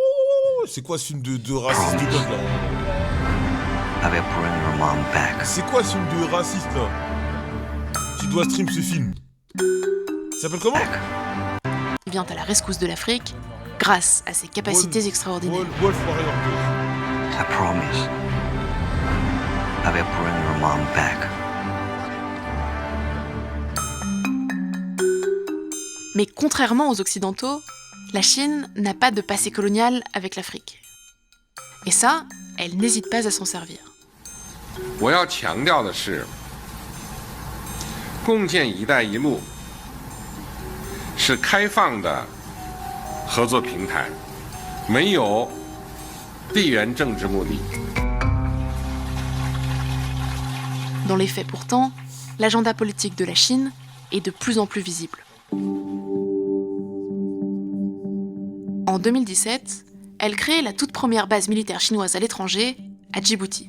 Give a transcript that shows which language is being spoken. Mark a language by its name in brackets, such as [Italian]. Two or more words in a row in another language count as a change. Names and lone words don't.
[French] Oh, c'est quoi ce film de raciste de gosse, là? C'est quoi ce film de raciste, là? Tu dois stream ce film. Ça s'appelle comment? Il vient à la rescousse de l'Afrique grâce à ses capacités extraordinaires. Wolf Warrior 2. [English] I promise. I will bring your mom back. [French] Mais contrairement aux Occidentaux, la Chine n'a pas de passé colonial avec l'Afrique. Et ça, elle n'hésite pas à s'en servir. [Chinese] 我要强调的是，共建“一带一路”是开放的合作平台，没有地缘政治目的。 [French] Dans les faits pourtant, l'agenda politique de la Chine est de plus en plus visible. En 2017, elle crée la toute première base militaire chinoise à l'étranger, à Djibouti.